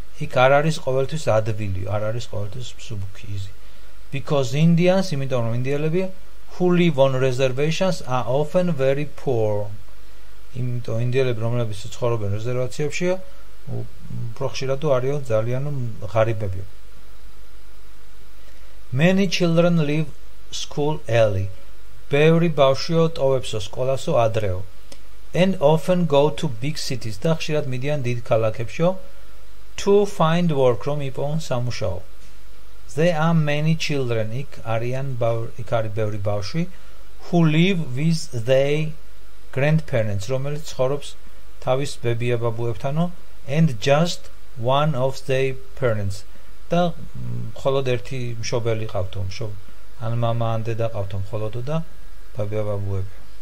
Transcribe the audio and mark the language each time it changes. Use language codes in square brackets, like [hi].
[ka] იქ არ არის ყოველთვის ადვილი, არ არის ყოველთვის მსუბუქი, easy. [en] Because Indians, [ka] იმიტომ რომ ინდიელები, [en] who live on reservations are often very poor. [ka] იმიტომ ინდიელები, რომლებიც ცხოვრობენ რეზერვაციებში, უფრო ხშირად არიან ძალიან ღარიბები. [en] Many children leave school early. [ka] ბევრი ბავშვიო ტოვებსო სკოლასო ადრეო. [en] And often go to big cities. [ka] და ხშირად მიდიან დიდ ქალაქებშიო [en] to find work, [ka] რომ იპოვონ სამუშაო. [en] There are many children, [ka] იქ არის ბევრი ბავშვი, [en] who live with their grandparents, [ka] რომელიც ცხოვრობს თავის ბებია-ბაბუებთანო, [en] and just one of their parents. [ka] და მხოლოდ ერთი მშობელი ყავთო, ან მამა ან დედა ყავთო მხოლოდო და ბაბია-ბაბუები.